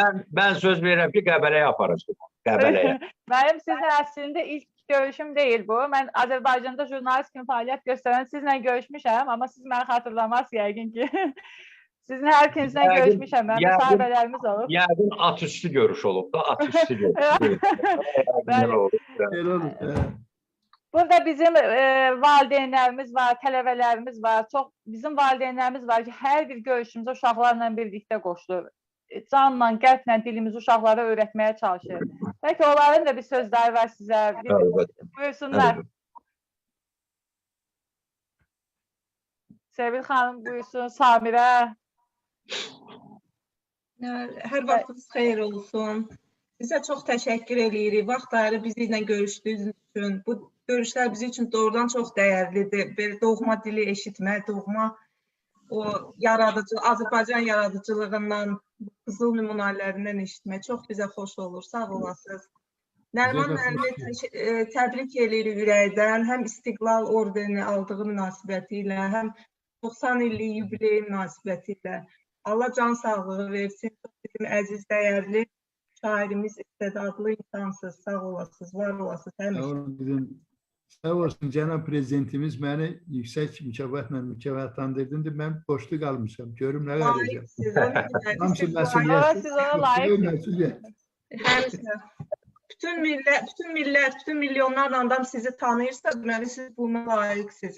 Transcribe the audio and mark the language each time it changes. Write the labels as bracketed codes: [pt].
[tr] Ben [az] söz verirəm ki, Qəbələyə [tr] yaparız. [az] Qəbələyə. [tr] Benim [az] sizlə [tr] aslında ilk görüşüm değil bu. Ben [az] Azərbaycanda jurnalist kimi fəaliyyət göstərən sizlə görüşmüşəm, amma siz məni xatırlamaz yəqin ki. Sizin hər ikinizlə görüşmüşəm, mən müsahibələrimiz olub. Yəqin at üstü görüş olub da, at üstü görüş. Burada bizim valideynlərimiz var, tələbələrimiz var. Çox bizim valideynlərimiz var ki, hər bir görüşümüzə uşaqlarla birlikdə qoşulur. Canla, qəlblə dilimizi uşaqlara öyrətməyə çalışır. Bəlkə onların da bir sözləri var sizə. Buyursunlar. Sevil xanım buyursun, Samirə. Hər vaxtınız xeyir olsun. Sizə çox təşəkkür edirik. Vaxt ayırıb bizimlə görüşdüyünüz üçün. Bu görüşlər bizim üçün doğrudan çox dəyərlidir. Belə doğma dili eşitmək, doğma o yaradıcı, Azərbaycan yaradıcılığından, qızıl nümunələrindən eşitmək çox bizə xoş olur. Sağ olasınız. Nəriman müəllimi təbrik edirik ürəkdən. Həm İstiqlal orderini aldığı münasibəti ilə, həm 90 illik yubiley münasibəti ilə. Allah can sağlığı versin. Bizim əziz, dəyərli şairimiz, istedadlı insansız. Sağ olasınız, var olasınız. Sağ olsun, cənab prezidentimiz məni yüksək mükafatla mükafatlandırdı. Mən boşluq qalmışam. Görüm nə verəcəm. Hamısı məsuliyyət. Həmsə. Bütün millət, bütün milyonlarla adam sizi tanıyırsa, deməli siz buna layiqsiniz.